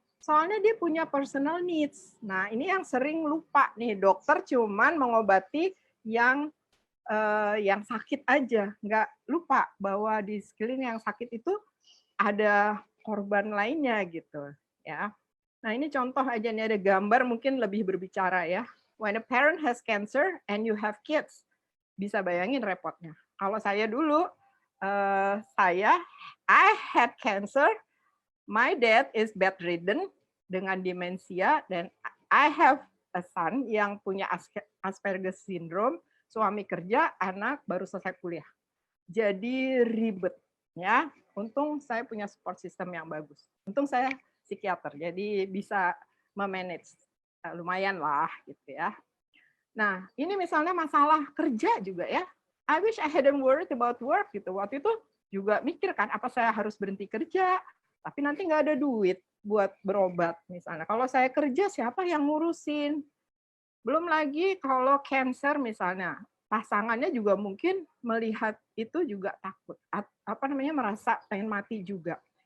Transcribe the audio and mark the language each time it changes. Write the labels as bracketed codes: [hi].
[id] Soalnya dia punya [en] personal needs. [id] Nah, ini yang sering lupa nih, dokter cuman mengobati yang sakit aja, nggak lupa bahwa di sekeliling yang sakit itu ada korban lainnya gitu ya. Nah, ini contoh aja nih, ada gambar mungkin lebih berbicara ya. [en] When a parent has cancer and you have kids, [id] bisa bayangin repotnya. Kalau saya dulu, [en] I had cancer, my dad is bedridden [id] dengan demensia, dan [en] I have a son [id] yang punya Asperger's syndrome, suami kerja, anak baru selesai kuliah. Jadi ribet ya. Untung saya punya support system yang bagus. Untung saya psikiater, jadi bisa memanage lumayan lah gitu ya. Nah, ini misalnya masalah kerja juga ya. [en] I wish I hadn't worried about work gitu. [id] Waktu itu juga mikir kan, apa saya harus berhenti kerja, tapi nanti nggak ada duit buat berobat misalnya. Kalau saya kerja, siapa yang ngurusin? Belum lagi kalau cancer misalnya, pasangannya juga mungkin melihat itu juga takut, merasa pengen mati juga.